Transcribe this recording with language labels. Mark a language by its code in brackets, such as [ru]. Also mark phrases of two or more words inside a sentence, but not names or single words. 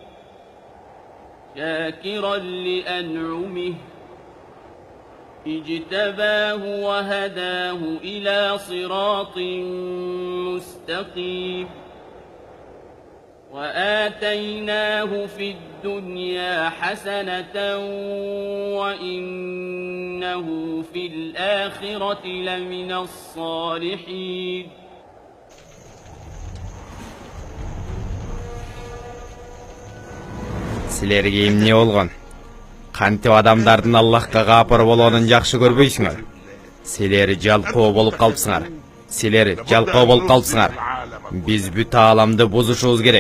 [ar] شاكرا لأنعمه اجتباه وهداه إلى صراط مستقيم وآتيناه في الدنيا حسنة وإنه في الآخرة لمن الصالحين [ky] Силерге эмне болгон? Кантип адамдардын Аллахка капыр болгонун жакшы көрбөйсүңөр? Силер жалкоо болуп калыпсыңар. Биз бүт ааламды бузушубуз керек.